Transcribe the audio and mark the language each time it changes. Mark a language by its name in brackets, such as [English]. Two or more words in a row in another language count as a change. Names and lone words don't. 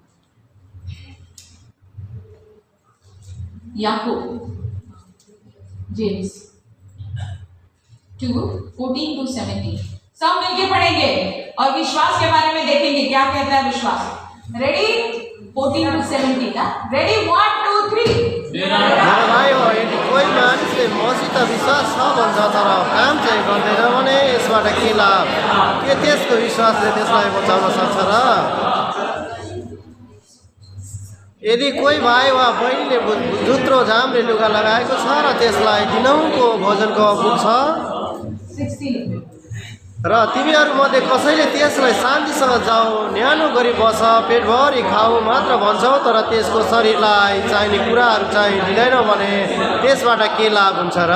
[Hindi] याकूब, जेम्स 2:14-17 सब मिलके पढ़ेंगे और विश्वास के बारे में देखेंगे क्या कहता है विश्वास। रेडी? 14-17 ना? रेडी? 1 2 3। [Nepali] भाइ हो, यदि कोही मानिसले मसित विश्वास छ भन्छ तर काम चाहिँ गर्दैन भने यसबाट के लाभ? के त्यसको विश्वासले त्यसलाई बचाउन सक्छ र? यदि कोही भाइ वा बहिनीले जुत्रो झाम्रे लुगा लगाएको छ र त्यसलाई दिनहुँको भोजनको अपुग छ र तिमीहरूमध्ये कसैले त्यसलाई शान्तिसँग जाऊ, न्यानो गरी बस, पेटभरि खाऊ मात्र भन्छौ तर त्यसको शरीरलाई चाहिने कुराहरू चाहिँ दिँदैन भने त्यसबाट के लाभ हुन्छ र?